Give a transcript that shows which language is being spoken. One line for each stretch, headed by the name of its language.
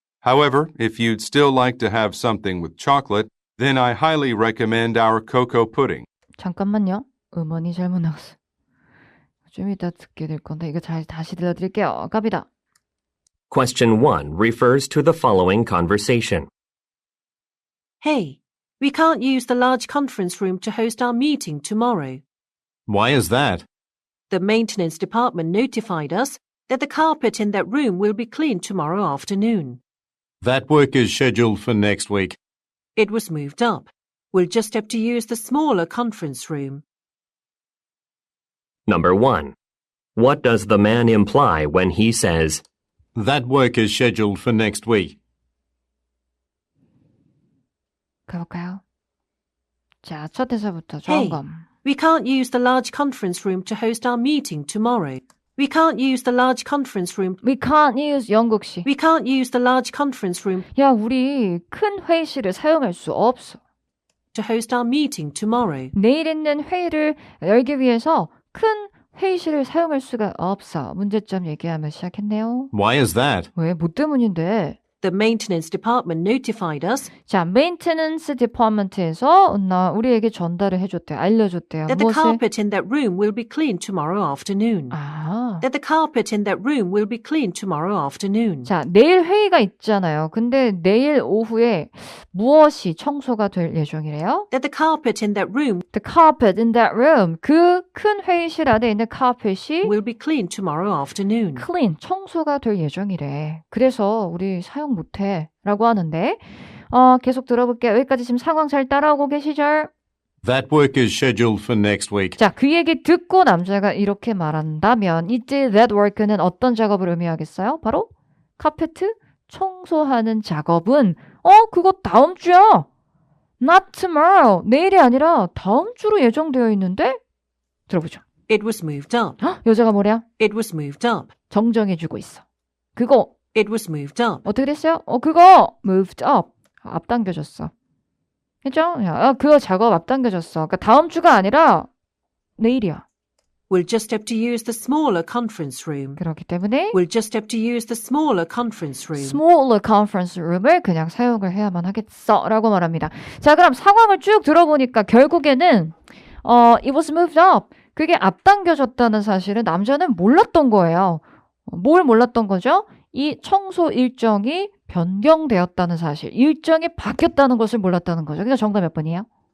English: However, if you'd still like to have something with chocolate, then I highly recommend our cocoa pudding.
Korean: 잠깐만요. 음원이 잘못 나왔어. 좀 이따 듣게 될 건데 이거 다시 들려드릴게요. 갑니다.
English: Question 1 refers to the following conversation. Hey, we can't use the large conference room to host our meeting tomorrow. Why is that? The maintenance department notified us that the carpet in that room will be cleaned tomorrow afternoon. That work is scheduled for next week. It was moved up. We'll just have to use the smaller conference room. Number 1. What does the man imply when he says, That work is scheduled for next week?
Korean: 가볼까요? 자, 첫 대사부터
English: Hey,
Korean: 점검.
English: we can't use the large conference room to host our meeting tomorrow. We can't use the large conference room. We can't use
Korean: 영국식.
English: We can't use the large conference room
Korean: 야, 우리 큰 회의실을 사용할 수 없어.
English: to host our meeting tomorrow.
Korean: 내일 있는 회의를 열기 위해서 큰 회의실을 사용할 수가 없어. 문제점 얘기하며 시작했네요.
English: Why is that?
Korean: 왜? 뭐 때문인데?
English: The maintenance department notified us
Korean: 자, 메인테넌스 디파먼트에서 우리에게 전달을 해줬대요. 알려줬대요.
English: that the
Korean: 무엇을?
English: carpet in that room will be cleaned tomorrow afternoon.
Korean: 아,
English: That the carpet in that room will be cleaned tomorrow afternoon.
Korean: 자, 내일 회의가 있잖아요. 근데 내일 오후에 무엇이 청소가 될 예정이래요?
English: That the carpet in that room The carpet in that room.
Korean: 그 큰 회의실 안에 있는 카펫이
English: will be cleaned tomorrow afternoon.
Korean: clean, 청소가 될 예정이래. 그래서 우리 사용 못해 라고 하는데 계속 들어볼게요. 여기까지 지금 상황 잘 따라오고 계시죠?
English: That work is scheduled for next week.
Korean: 자, 그 얘기 듣고 남자가 이렇게 말한다면 이때
English: that work
Korean: 는 어떤 작업을 의미하겠어요? 바로 카페트 청소하는 작업은 그거 다음 주야.
English: Not tomorrow.
Korean: 내일이 아니라 다음 주로 예정되어 있는데? 들어보죠.
English: It was moved up.
Korean: 헉, 여자가 뭐냐?
English: It was moved up.
Korean: 정정해주고 있어. 그거
English: It was moved up.
Korean: 어떻게 됐어요? 그거
English: moved up.
Korean: 앞당겨졌어. 그죠? 그거 작업 앞당겨졌어. 그러니까 다음 주가 아니라 내일이야.
English: We'll just have to use the smaller conference room.
Korean: 그렇기 때문에
English: We'll just have to use the smaller conference room. smaller conference room
Korean: 을 그냥 사용을 해야만 하겠어 라고 말합니다. 자, 그럼 상황을 쭉 들어보니까 결국에는
English: it was moved up.
Korean: 그게 앞당겨졌다는 사실은 남자는 몰랐던 거예요. 뭘 몰랐던 거죠? 이 청소 일정이 변경되었다는 사실, 일정이 바뀌었다는 것을 몰랐다는 거죠. 그러니까 정답 몇 번이에요?